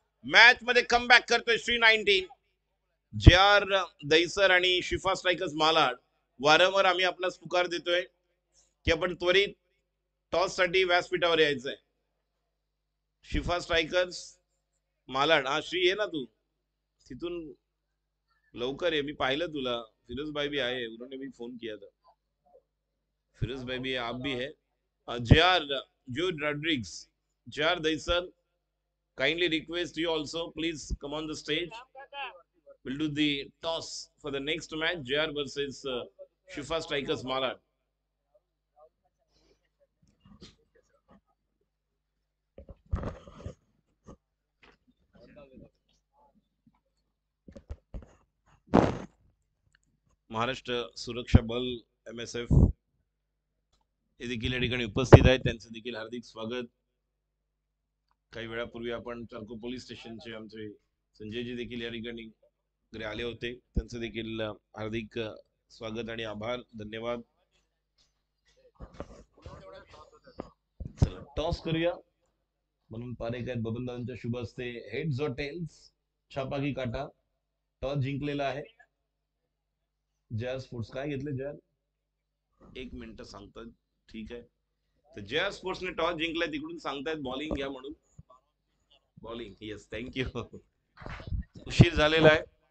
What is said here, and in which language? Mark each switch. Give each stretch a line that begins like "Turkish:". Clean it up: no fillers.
Marathi: Match मध्ये comeback करतोय श्री 19. जे आर दहिसर आणि शिफा स्ट्रायकर्स मालाड. वारंवार आम्ही आपल्यास पुकार देतोय की आपण त्वरित टॉस साठी व्यासपीठावर यायचंय. शिफा स्ट्रायकर्स मालाड, हा श्री आहे ना तू, तिथून लवकर ये, मी पाहिलं तुला.
Hindi: फिरोज भाई भी आए, उन्होंने भी फोन किया था. फिरोज भाई भी है, आप भी है.
English: J R Jo Rodrigues, J R Dahisar, kindly request you also please come on the stage. We'll do the toss for the next match, JR versus Shifa Strikers Malad.
Marathi: Maharashtra सुरक्षा बल MSF हे देखील या ठिकाणी उपस्थित आहेत, त्यांचं देखील हार्दिक स्वागत. काही वेळापूर्वी आपण चारको पोलीस स्टेशनचे आमचे संजयजी देखील या ठिकाणी आले होते, त्यांचं देखील हार्दिक स्वागत आणि आभार, धन्यवाद. चला टॉस करूया. म्हणून पारेख आहेत बबनदादांच्या शुभ हस्ते.
Hindi: हेड्स और टेल्स, छापा की काटा.
Marathi: टॉस जिंकलेला आहे जय स्पोर्ट्स. काय घेतले जय? एक मिनिट सांगतात, ठीक आहे. तर जय स्पोर्ट्सने टॉस जिंकलाय, तिकडून सांगतायत बॉलिंग घ्या म्हणून. Bowling, yes, thank you. उशीर झालेला आहे.